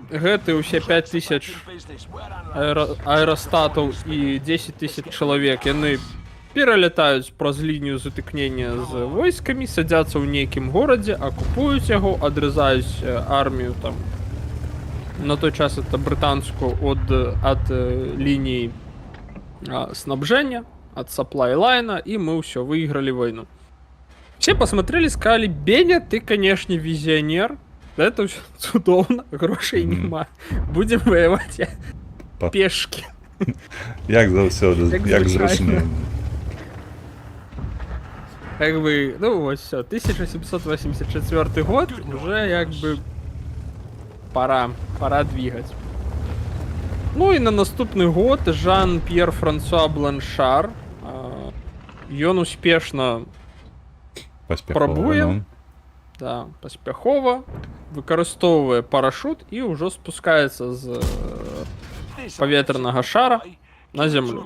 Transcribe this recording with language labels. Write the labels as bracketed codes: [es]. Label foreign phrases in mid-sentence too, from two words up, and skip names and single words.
[be] Гэты ўсе 5000 аэрастатаў і 10 000 чалавек, яны пералятаюць праз лінію затыкнення з войскамі, садзяцца ў нейкім горадзе, акупуюць яго, адрызаюць армію там. На той час это брытанскую ад ліній снабжэння, ад саплай-лайна, і мы ўсё, выйгралі войну. [ru] Все посмотрели, сказали: Беня, ты, конечно, визионер. Это все цудоўна, [be] грошей нема. [ru] Будем воевать пешки. [be] Як заўсёды, як зручна. [ru] Как бы, ну вот все, 1784 год, уже как бы пора двигать. [be] Ну і на наступны год Жан-П'ер Франсуа Бланшар, ён успешна Паспяхова, пробуе, ну. да, паспяхова, выкарыстоўвае парашут і ўжо спускаецца з паветранага шара на зямлю.